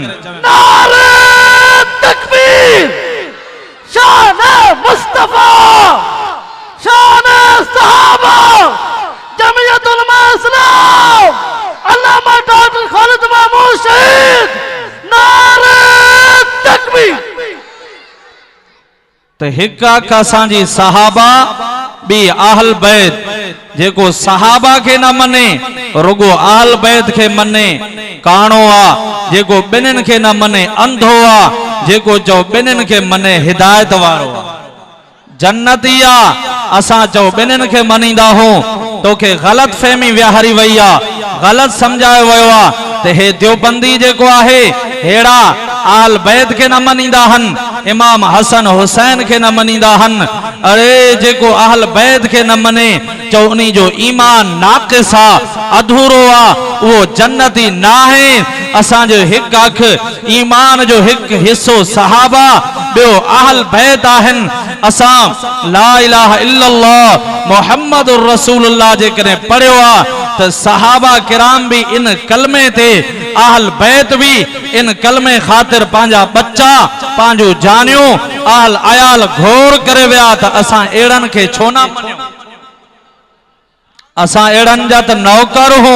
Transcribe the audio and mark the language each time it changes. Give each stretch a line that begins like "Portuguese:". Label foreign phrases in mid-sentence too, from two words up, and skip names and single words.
Urdu: نعرۂ تکبیر، شان مصطفیٰ، شان صحابہ، جمعیت علمائے اسلام، علامہ ڈاکٹر خالد محمود شہید، نعرۂ تکبیر.
Sindhi: तो हिक असांजी सहाबा बी अहल बैत। जेको सहाबा के न मने रुगो अहल बैत के मने काणो आ। जेको बिन्हिनि के न मने अंधो आ। जेको चो बिन्हिनि के मने हिदायत वारो आ। जन्नती आ। असां चो बिन्हिनि के मनींदा हूं तोखे गलत फहमी विहारी वई आ, गलत समझायो वियो आ। ते हे देवबंदी जेको आहे हेड़ा अहल बैत के न मनींदा हन, इमाम हसन हुसैन के न मनींदा हन। अरे जेको अहल बैत के न मने चो उनी जो ईमान नाक़िस आ, अधूरो आ, वो जन्नती ना है। असां जो हिक अख ईमान जो हिक हिस्सो सहाबा बियो अहल बैत आहन। असां
Arabic: لا إله إلا الله محمد رسول الله
Sindhi: जे करे पढ़ियो आ त सहाबा किराम भी इन कलमे ते, अहल बैत भी इन कलमे खातिर पांजा बच्चा पांजो जानियो अहल अयाल घोर करे विया त असां एड़न के छो ना मनियो। असां एड़न जा त नौकर हूं।